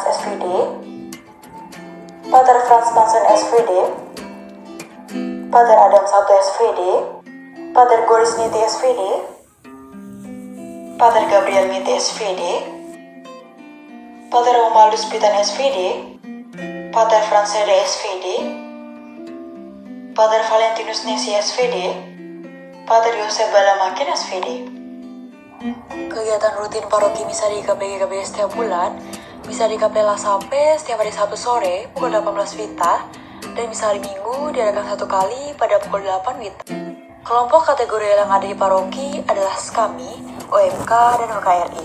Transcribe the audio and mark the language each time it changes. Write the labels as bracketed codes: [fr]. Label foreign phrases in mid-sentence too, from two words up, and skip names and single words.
[id] SVD, Pater Franz Manson SVD, Pater Adam Sato SVD, Pater Goris Niti SVD, Pater Gabriel Miti SVD, Pater Romaldus Pitan SVD, Pater Fransede SVD, Pater Valentinus Nesi SVD, Pater Yosef Balamakin SVD. Kegiatan rutin paroki misa di KBG setiap bulan bisa di Kapela Sape setiap hari Sabtu sore pukul 18 Wita dan misa hari Minggu diadakan 1 kali pada pukul 8 Wita. Kelompok kategori yang ada di paroki adalah SKAMI, OMK, dan HKRI.